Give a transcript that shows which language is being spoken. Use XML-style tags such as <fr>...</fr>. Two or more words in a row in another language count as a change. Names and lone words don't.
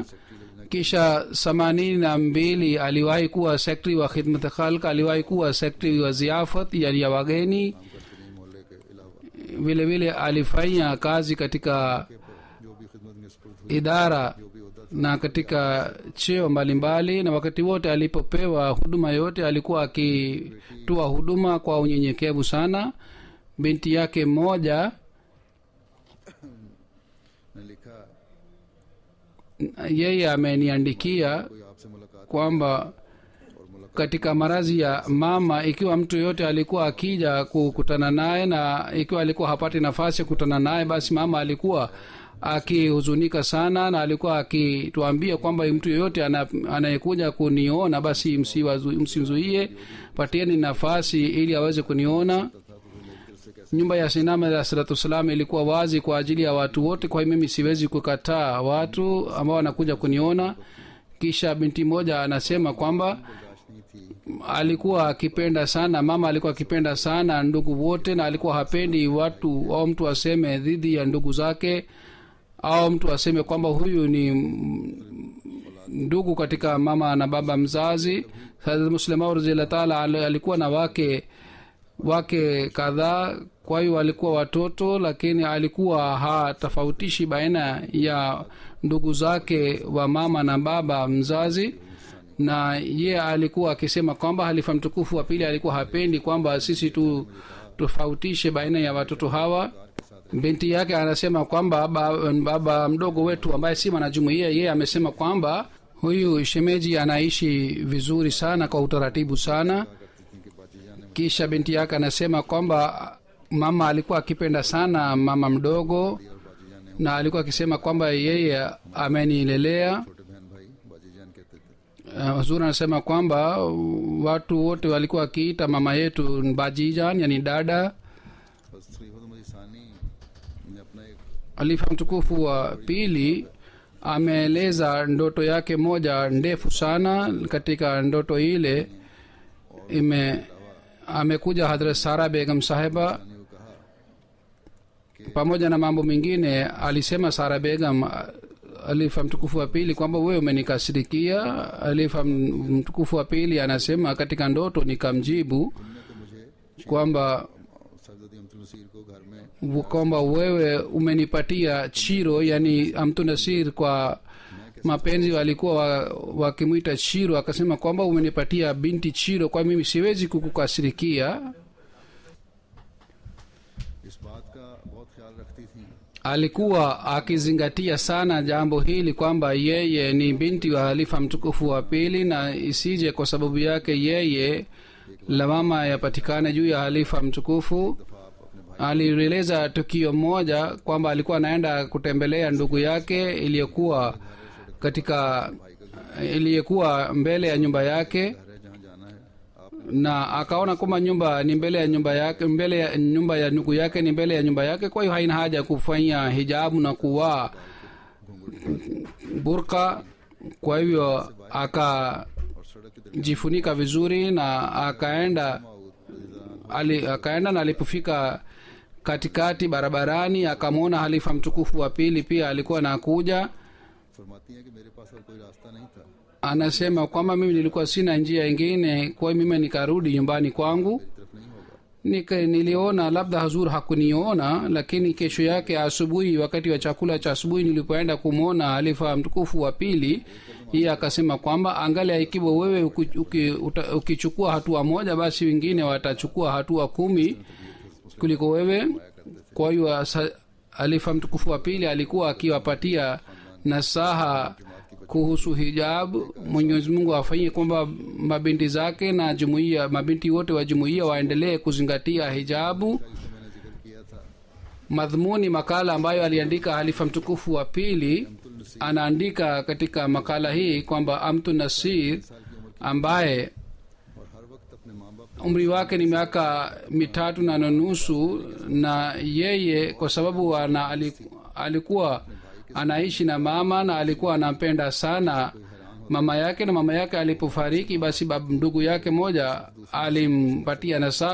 <sw>Kisha 82 aliwahi kuwa sekretari wa</sw> <ur>خدمت خلق,</ur> <sw>aliwahi kuwa sekretari wa ziafat, yani ya wageni.</sw> <ur>کارکنی محلے کے علاوہ</ur> <sw>Vile vile alifanya kazi katika</sw> <ur>جو بھی خدمت میں سپرد ہوئی</ur> <sw>idara</sw> <ur>جو بھی عہدہ</ur> <sw>na katika cheo mbalimbali, na wakati wote alipopewa huduma yote alikuwa akitoa huduma kwa unyenyekevu sana. Binti yake mmoja</sw> <ur>نے لکھا</ur> <sw>yeye ameniandikia</sw> <ur>کوئی آپ سے ملاقات</ur> <sw>kwamba</sw> <ur>اور ملاقات</ur> <sw>katika maradhi ya mama, ikiwa mtu yoyote alikuwa akija kukutana naye, na ikiwa alikuwa hapati nafasi ya kukutana naye, basi mama alikuwa akihuzunika sana, na alikuwa akituambia kwamba mtu yoyote anayekuja kuniona basi msimzuie, patieni nafasi ili aweze kuniona. Nyumba ya Sinama</sw> <ar>عليه الصلاة والسلام</ar> <sw>ilikuwa wazi kwa ajili ya watu wote, kwa hiyo mimi siwezi kukataa watu ambao wanakuja kuniona. Kisha binti moja anasema kwamba</sw> <ur>برداشت نہیں تھی</ur> <sw>alikuwa akipenda sana, mama alikuwa akipenda sana ndugu wote, na alikuwa hapendi watu au mtu aseme dhidi ya ndugu zake, au mtu aseme kwamba huyu ni ndugu katika mama na baba mzazi. Hazrat Muslim Maud</sw> <ar>رضي الله تعالى</ar> <sw>alikuwa na wake kadhaa, kwa hiyo walikuwa watoto, lakini alikuwa hatofautishi baina ya ndugu zake wa mama na baba mzazi. Na ye alikuwa akisema kwamba halifa mtukufu wa pili alikuwa hapendi kwamba sisi tofautishe baina ya watoto hawa.</sw> <ur>کے ساتھ</ur> <sw>binti yake anasema kwamba baba mdogo wetu ambaye si mwanajumuiya, yeye amesema kwamba huyu shemeji anaishi vizuri sana kwa utaratibu sana. Kisha binti yake anasema kwamba mama alikuwa akipenda sana mama mdogo na alikuwa akisema kwamba yeye amenilelea.</sw> <ur>چھوٹے بہن بھائی باجی جان کہتے تھے.</ur> <sw>Huzuri anasema kwamba watu wote walikuwa wakiita mama yetu bajijan, yani dada.</sw> <ur>بس خلیفہ مسیح ثانی نے اپنا ایک</ur> <sw>Halifa mtukufu wa pili ameeleza ndoto yake moja ndefu sana. Katika ndoto ile amekuja Hadrat Sara Begum sahiba</sw> <ur>نے وہ کہا</ur> <sw>pamoja na mambo mengine. Alisema Sara Begum Halifa mtukufu wa pili kwamba wewe umenikasirikia. Halifa mtukufu wa pili anasema katika ndoto nikamjibu kwamba</sw> <ur>سردادی امۃ النصیر کو گھر میں</ur> <sw>kwamba wewe umenipatia chiro, yani Amtu Nasir kwa mapenzi walikuwa wakimwita chiro. Akasema kwamba umenipatia binti chiro, kwa mimi siwezi kukukasirikia.</sw> <ur>اس بات کا بہت خیال رکھتی تھی.</ur> <sw>Alikuwa akizingatia sana jambo hili kwamba yeye ni binti wa halifa mtukufu wa pili, na isije kwa sababu yake yeye lawama yapatikane juu ya halifa mtukufu. Alieleza tukio moja kwamba alikuwa anaenda kutembelea ndugu yake iliyokuwa mbele ya nyumba yake,</sw> <ur>گھر ہے جہاں جانا ہے آپ</ur> <sw>na akaona kwamba nyumba ni mbele ya nyumba yake, mbele ya nyumba ya ndugu yake ni mbele ya nyumba yake. Kwa hiyo haina haja kufanya hijabu na kuvaa burka. Kwa hivyo</sw> <ur>اور سڑک کی</ur> <sw>akajifunika vizuri na akaenda na alipofika katikati barabarani akamwona halifa mtukufu wa pili pia alikuwa anakuja.</sw> <ur>فرماتی ہیں کہ میرے پاس اور کوئی راستہ نہیں تھا,</ur> <sw>Anasema kwamba mimi nilikuwa sina njia ingine, kwa hiyo mimi nikarudi nyumbani kwangu.</sw> <ur>میری طرف نہیں ہوگا.</ur> <sw>Niliona labda Hazur hakuniona, lakini kesho yake asubuhi, wakati wa chakula cha asubuhi, nilipoenda kumwona halifa mtukufu wa pili, yeye akasema kwamba angalia, ikiwa wewe ukichukua hatua moja, basi wengine watachukua hatua 10 kuliko wewe. Kwa hiyo halifa mtukufu wa pili alikuwa akiwapatia nasaha kuhusu hijabu. Mwenyezi Mungu afanyie kwamba mabinti zake na jumuiya, mabinti wote wa jumuiya waendelee kuzingatia hijabu.</sw> <ur>جسے میں نے ذکر کیا تھا,</ur> <sw>Madhumuni makala ambayo aliandika halifa mtukufu wa pili, anaandika katika makala hii kwamba Amtu Nasir ambaye</sw> <ur>اور ہر وقت اپنے ماں باپ</ur> <sw>umri wake ni miaka 3 na nusu, na yeye kwa sababu alikuwa anaishi na mama na alikuwa anampenda sana mama yake, na mama yake alipofariki, basi ndugu yake moja alimpatia nasaha.</sw>